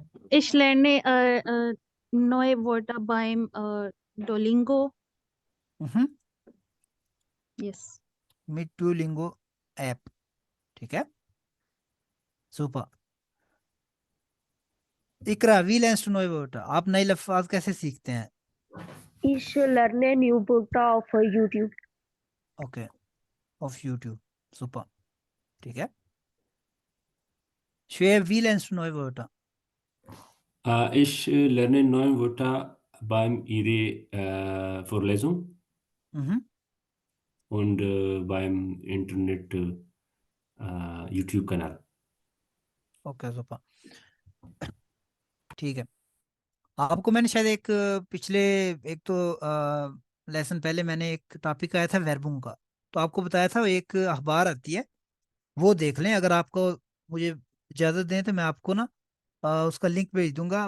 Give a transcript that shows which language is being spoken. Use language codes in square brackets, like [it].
[de] Ich lerne neue Wörter beim Duolingo. Mhm. [en] Yes. [de] Mit Duolingo App. [hi] ठीक है. [de] Super. इकरा, wie lernst du neue Wörter? [hi] आप नए लफ्ज़ कैसे सीखते हैं? [de] Ich lerne new Wörter auf YouTube. Okay. Auf YouTube. Super. [hi] ठीक है. [de] Schwer, wie lernst du neue Wörter? Ich lerne neue Wörter beim ihre Vorlesung Mhm. und beim Internet YouTube-Kanal. [hi] Okay super. ठीक है. आपको मैंने शायद एक पिछले एक तो लेसन पहले मैंने एक टॉपिक आया था वर्बों का, तो आपको बताया था एक अखबार आती है, वो देख लें. अगर आपको मुझे इजाज़त दें तो मैं आपको ना उसका लिंक भेज दूंगा.